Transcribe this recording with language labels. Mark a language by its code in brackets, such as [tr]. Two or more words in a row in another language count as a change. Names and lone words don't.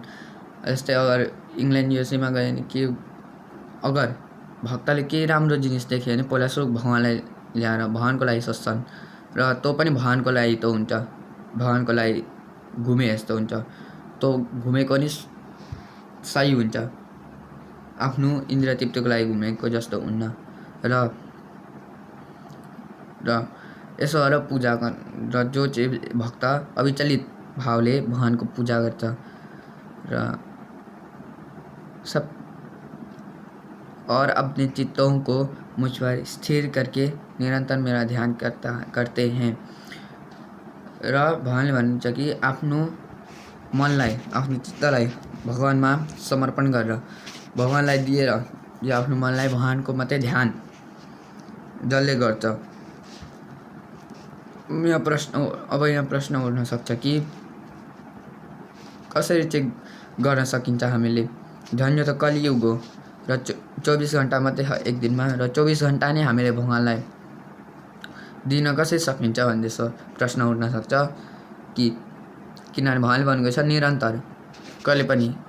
[ne] जस्तै अगर इङ्ल्यान्ड युएसएमा गए भने के अगर भक्तले केही राम्रो जिनिस देख्यो भने पहिला सुरु भगवानलाई ल्याएर भगवानको लागि सोच्छन् र त्यो पनि भगवानको लागि त हुन्छ, भगवानको लागि घुमे जस्तो हुन्छ, त्यो घुमेको नि सही हुन्छ, आफ्नो इन्द्रिय तृप्तिको लागि घुमेको जस्तो हुन्न। र यसो गरेर पूजा र जो चाहिँ भक्त अविचलित भावले भगवानको पूजा गर्छ र [hi] सब और अपने चित्तों को मुझ पर स्थिर करके निरंतर मेरा ध्यान करते हैं। [ne] र भगवानले भन्नुहुन्छ कि आफ्नो मनलाई आफ्नो चित्तलाई भगवानमा समर्पण गरेर भगवानलाई दिएर यो आफ्नो मनलाई भगवानको मात्रै ध्यान जसले गर्छ। यहाँ प्रश्न उठ्न सक्छ कि कसरी चाहिँ गर्न सकिन्छ हामीले, झन् यो त कलियुग हो र 24 घण्टा मात्रै छ एक दिनमा र 24 घण्टा नै हामीले भगवानलाई दिन कसरी सकिन्छ भन्ने प्रश्न उठ्न सक्छ कि किनभने भगवानले भन्नुभएको छ निरन्तर कहिले पनि।